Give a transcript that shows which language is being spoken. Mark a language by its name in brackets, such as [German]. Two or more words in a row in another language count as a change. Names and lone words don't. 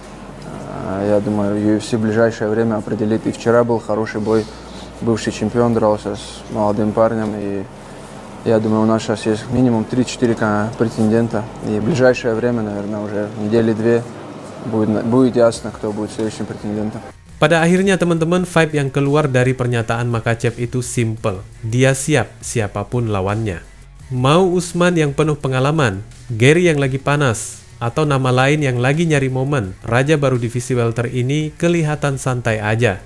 [Russian] Я думаю, UFC в ближайшее время определит. И вчера был хороший бой. Бывший чемпион дрался с молодым парнем. И я думаю, у нас сейчас есть минимум 3-4 претендента. И в ближайшее время, наверное, уже недели-две будет ясно, кто будет следующим претендентом. [Indonesian] Pada akhirnya teman-teman, vibe yang keluar dari pernyataan Makhachev itu simple. Dia siap siapapun lawannya. Mau Usman yang penuh pengalaman, Garry yang lagi panas, atau nama lain yang lagi nyari momen, raja baru divisi welter ini kelihatan santai aja.